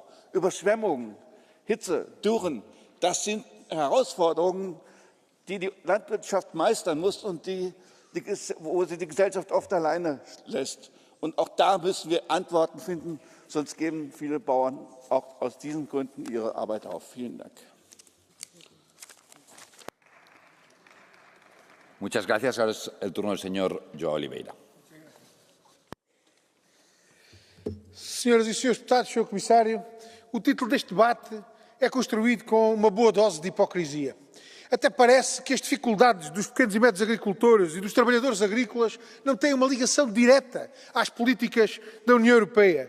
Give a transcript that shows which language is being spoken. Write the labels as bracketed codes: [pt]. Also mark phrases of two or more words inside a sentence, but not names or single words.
[de] Überschwemmungen, Hitze, Dürren, das sind Herausforderungen, die die Landwirtschaft meistern muss und wo sie die Gesellschaft oft alleine lässt. Und auch da müssen wir Antworten finden, sonst geben viele Bauern auch aus diesen Gründen ihre Arbeit auf. Vielen Dank. [es] Muchas gracias. Ahora es el turno del señor João Oliveira. [pt] Senhoras e senhores deputados, Sr. Comissário, o título deste debate é construído com uma boa dose de hipocrisia. Até parece que as dificuldades dos pequenos e médios agricultores e dos trabalhadores agrícolas não têm uma ligação direta às políticas da União Europeia.